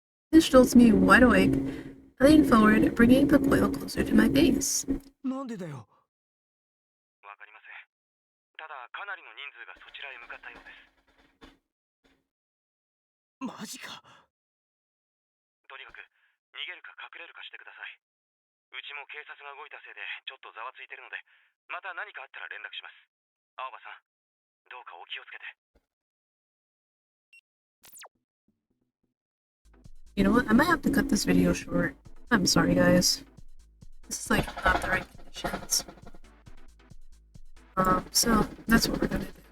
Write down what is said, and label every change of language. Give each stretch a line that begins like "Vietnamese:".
English: This jolts me wide awake. I lean forward, bringing the coil closer to my face.
Japanese: なんでだよ。わかりません。ただかなりの人数がそちらへ向かったようです。マジか。とにかく逃げるか隠れるかしてください。うちも警察が動いたせいでちょっとざわついてるので、また何かあったら連絡します。青葉さん、どうかお気をつけて。
English: You know what? I might have to cut this video short. I'm sorry, guys. This is like not the right conditions. So that's what we're gonna do.